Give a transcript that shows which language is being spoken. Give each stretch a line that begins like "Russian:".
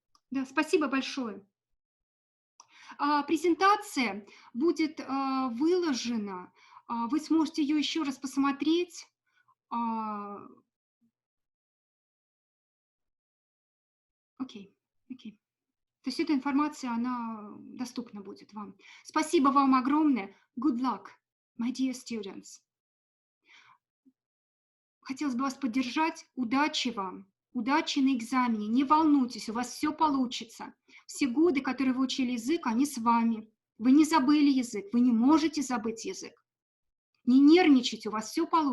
Russian: Да, спасибо большое. Презентация будет выложена. Вы сможете ее еще раз посмотреть. Окей. То есть эта информация, она доступна будет вам. Спасибо вам огромное.
English: Good luck, my dear students.
Russian: Хотелось бы вас поддержать. Удачи вам. Удачи на экзамене. Не волнуйтесь, у вас все получится. Все годы, которые вы учили язык, они с вами. Вы не забыли язык, вы не можете забыть язык. Не нервничайте, у вас все получится. Спасибо вам большое. Спасибо.